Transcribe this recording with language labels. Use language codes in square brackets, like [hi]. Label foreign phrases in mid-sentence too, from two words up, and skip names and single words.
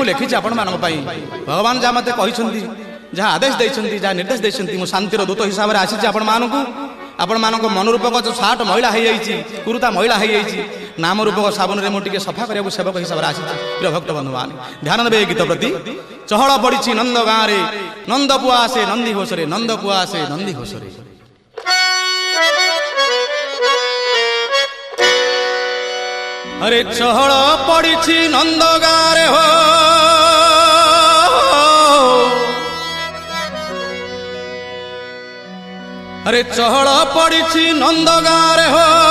[or] ଲେଖିଛି ଆପଣମାନଙ୍କ ପାଇଁ ଭଗବାନ ଯାହା ମୋତେ କହିଛନ୍ତି ଯାହା ଆଦେଶ ଦେଇଛନ୍ତି ଯାହା ନିର୍ଦ୍ଦେଶ ଦେଇଛନ୍ତି ମୁଁ ଶାନ୍ତିର ଦୂତ ହିସାବରେ ଆସିଛି ଆପଣମାନଙ୍କୁ ଆପଣମାନଙ୍କ ମନୋରୂପକ ଯେଉଁ ସାର୍ଟ ମଇଳା ହେଇଯାଇଛି କୁର୍ତ୍ତା ମଇଳା ହେଇଯାଇଛି ନାମ ରୂପକ ସାବୁନରେ ମୁଁ ଟିକେ ସଫା କରିବାକୁ ସେବକ ହିସାବରେ ଆସିଛି ପ୍ରିୟ ଭକ୍ତ ବନ୍ଧୁମାନେ ଧ୍ୟାନ ଦେବେ ଏ ଗୀତ ପ୍ରତି ଚହଳ ପଡ଼ିଛି ନନ୍ଦ ଗାଁରେ ନନ୍ଦ ପୁଅ ଆସେ ନନ୍ଦୀ ଘୋଷରେ ନନ୍ଦ ପୁଅ ଆସେ ନନ୍ଦୀ ଘୋଷରେ ଅରେ ଚହଳ ପଡ଼ି ନନ୍ଦ ଗାଁରେ ହୋ ଅରେ ଚହଳ ପଡ଼ି ନନ୍ଦ ଗାଁରେ ହୋ